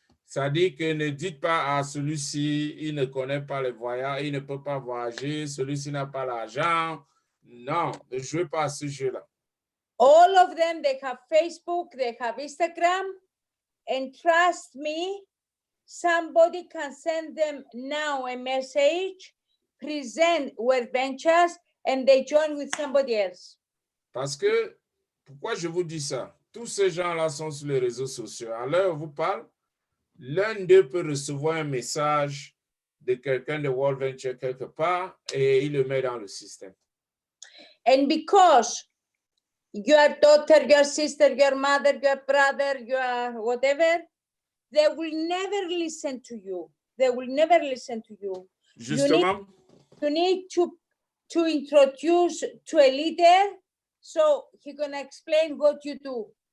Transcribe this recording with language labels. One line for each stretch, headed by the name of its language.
French: C'est-à-dire que ne dites pas à celui-ci, il ne connaît pas les voyages, il ne peut pas voyager, celui-ci n'a pas l'argent. Non, ne jouez pas à ce jeu-là.
English: All of them, they have Facebook, they have Instagram, and trust me, somebody can send them now a message, present World Ventures, and they join with somebody else.
French: Parce que, pourquoi je vous dis ça? Tous ces gens-là sont sur les réseaux sociaux. À l'heure où je vous parle, l'un d'eux peut recevoir un message de quelqu'un de World Venture quelque part et il le met dans le système.
English: And because your daughter, your sister, your mother, your brother, your whatever, they will never listen to you. They will never listen to you.
French: Justement,
English: You need to introduce to a leader, so he's gonna explain what you do.